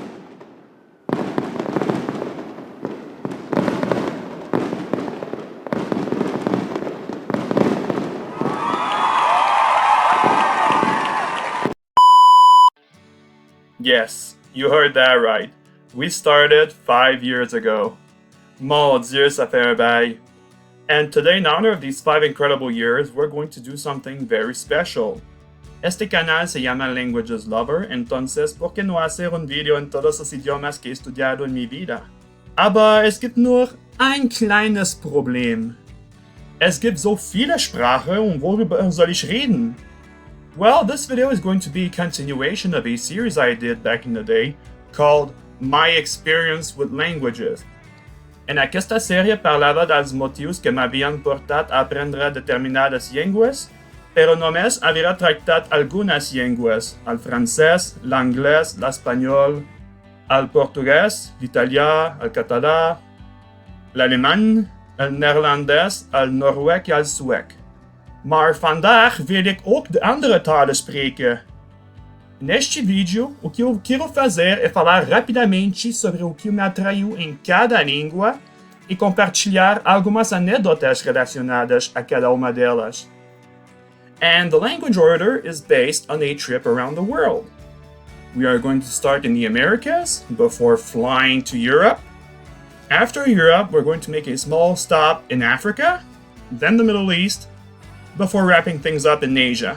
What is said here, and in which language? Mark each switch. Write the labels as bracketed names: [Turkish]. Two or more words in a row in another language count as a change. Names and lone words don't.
[English] Yes, you heard that right. We started 5 years ago. [French] Mon Dieu, ça fait un bail. [English] And today, in honor of these 5 incredible years, we're going to do something very special. [Spanish] Este canal se llama Languages Lover, entonces, ¿por qué no hacer un video en todos los idiomas que he estudiado en mi vida? [German] Aber es gibt nur ein kleines Problem. Es gibt so viele Sprachen und worüber soll ich reden? [English] Well, this video is going to be a continuation of a series I did back in the day called My Experience with Languages. [Catalan] En aquesta série parlava dels motius que m'havien portat a aprendre determinades llengües, però només havia tractat algunes llengües, el francès, l'anglès, l'espanyol, el portuguès, l'italià, el català, l'alemany, el neerlandès, el noruec en el suec. [Dutch] Maar vandaag wil ik ook de andere talen spreken. [Portuguese] Neste vídeo, o que eu quero fazer é falar rapidamente sobre o que me atraiu em cada língua e compartilhar algumas anedotas relacionadas a cada uma delas. [English] And the language order is based on a trip around the world. We are going to start in the Americas before flying to Europe. After Europe, we're going to make a small stop in Africa, then the Middle East, before wrapping things up in Asia.